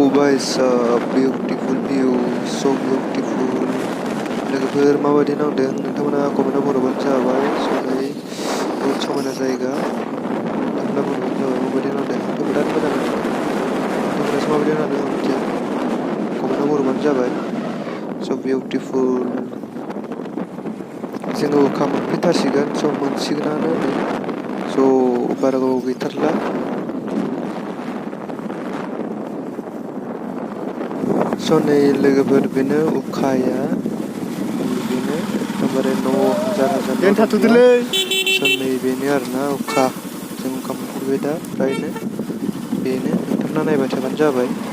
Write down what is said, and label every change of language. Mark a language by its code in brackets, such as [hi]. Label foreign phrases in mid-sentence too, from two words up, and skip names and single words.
[en] guys, beautiful view, so beautiful. [brx] लोगोफोर माबायदि नांदों नोंथांमोना कमेन्टआव बर'बानो जाबाय सनै बहुत समायना जायगा नोंथांमोना बर'बानो जाबाय माबायदि नांदों आंथ' बिराद मोजां नांदों नोंथांमोनासो माबायदि नांदों आं मिथिया कमेन्टआव बर'बानो जाबाय [en] so beautiful [brx] जोङो अखा मोनफैथारसिगोन so मोनसिगोनानो नै so बारा गोबाव गैथारला so नै लोगोफोर बेनो अखाया बेनो एकदमबारे न' हाजार हाजार न' दंब्ला so नै बेनो आरोना अखा जों अखा मोनफैबाय दा फ्रायनो बेनो नोंथांमोना नायबाय थाबानो जाबाय